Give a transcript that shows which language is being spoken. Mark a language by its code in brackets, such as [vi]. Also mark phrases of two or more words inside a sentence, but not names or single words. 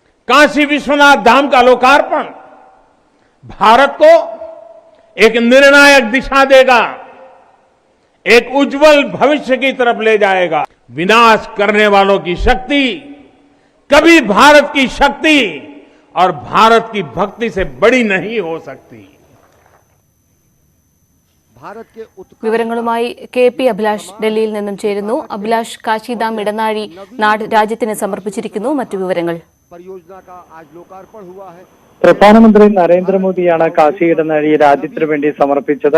[hi] काशी विश्वनाथ धाम का लोकार्पण भारत को एक निर्णायक दिशा देगा, एक उज्जवल भविष्य की तरफ ले जाएगा। विनाश करने वालों की शक्ति कभी भारत की शक्ति और भारत की भक्ति से बड़ी नहीं हो सकती। [ml] വിവരങ്ങളുമായി കെ.പി. അഭിലാഷ് ഡൽഹിയിൽ നിന്നും ചേരുന്നു. അഭിലാഷ്, കാശിധാം ഇടനാഴി രാജ്യത്തിന് സമർപ്പിച്ചിരിക്കുന്നു. മറ്റു വിവരങ്ങൾ. പ്രധാനമന്ത്രി നരേന്ദ്രമോദിയാണ് കാശി ഇടനാഴി രാജ്യത്തിനു വേണ്ടി സമർപ്പിച്ചത്.